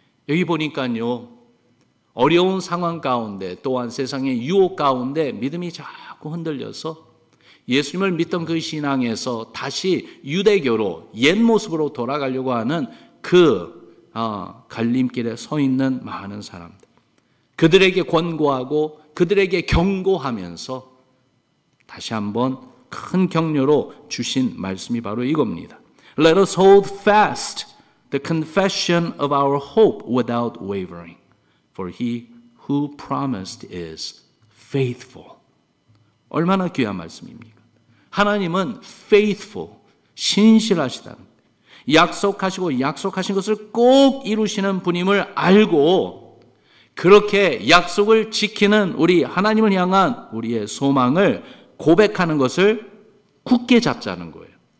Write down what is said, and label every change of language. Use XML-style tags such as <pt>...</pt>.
<ko>여기 보니까요, 어려운 상황 가운데 또한 세상의 유혹 가운데 믿음이 자꾸 흔들려서 예수님을 믿던 그 신앙에서 다시 유대교로 옛 모습으로 돌아가려고 하는 그 갈림길에 서 있는 많은 사람들, 그들에게 권고하고 그들에게 경고하면서 다시 한번 큰 격려로 주신 말씀이 바로 이겁니다.</ko> <en>Let us hold fast the confession of our hope without wavering, for he who promised is faithful.</en> <ko>얼마나 귀한 말씀입니까? 하나님은 faithful, 신실하시다는 거예요. 약속하시고 약속하신 것을 꼭 이루시는 분임을 알고 그렇게 약속을 지키는 우리 하나님을 향한 우리의 소망을 고백하는 것을 굳게 잡자는 거예요.</ko>